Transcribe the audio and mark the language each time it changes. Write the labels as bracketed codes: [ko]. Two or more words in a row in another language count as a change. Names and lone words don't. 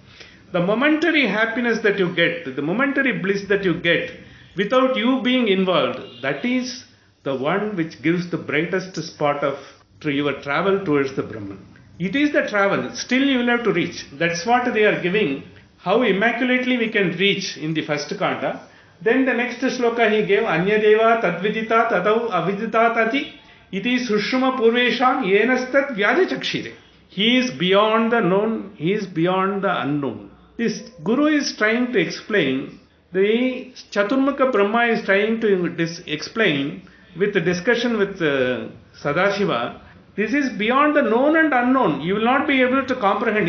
[en] The momentary happiness that you get, the momentary bliss that you get, without you being involved, that is the one which gives the brightest spot of your travel towards the Brahman. It is the travel, still you will have to reach. That's what they are giving, how immaculately we can reach in the first kanda. Then the next shloka he gave, [sa] Anyadeva tadvidita tadau avidita tati iti sushuma purvesham yenastat vyadi chakshire. [en] He is beyond the known, he is beyond the unknown. This Guru is trying to explain, the Chaturmukha Brahma is trying to explain with the discussion with Sadashiva. This is beyond the known and unknown. You will not be able to comprehend.